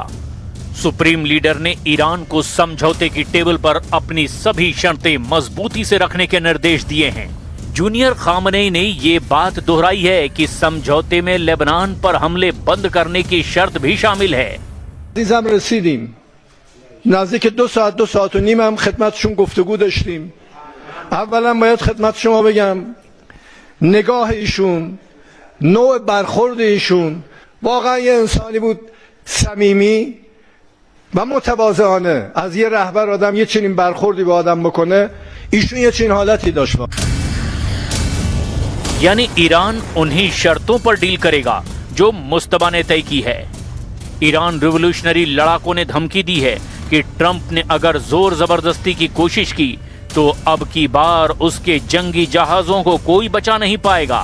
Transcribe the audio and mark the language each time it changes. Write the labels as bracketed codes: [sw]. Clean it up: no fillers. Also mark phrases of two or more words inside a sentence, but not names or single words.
[hi] सुप्रीम लीडर ने ईरान को समझौते की टेबल पर अपनी सभी शर्तें मजबूती से रखने के निर्देश दिए हैं। जूनियर खामेनेई ने ये बात दोहराई है कि समझौते में लेबनान पर हमले बंद करने की शर्त भी शामिल है। [fa] نزدیک 2 ساعت و نیم هم خدمتشون گفتگو داشتیم. اولا باید خدمت شما بگم نگاه ایشون، نوع برخورد ایشون واقعا یه انسانی بود صمیمی و متواضعانه. از یه رهبر آدم یه چنین برخوردی به آدم بکنه، ایشون یه چنین حالتی داشت. [hi] यानी ईरान उन्हीं शर्तों पर डील करेगा जो मुज्तबा ने तय की है। ईरान रिवोल्यूशनरी लड़ाकों ने धमकी दी है कि ट्रंप ने अगर जोर जबरदस्ती की कोशिश की तो अब की बार उसके जंगी जहाजों को कोई बचा नहीं पाएगा।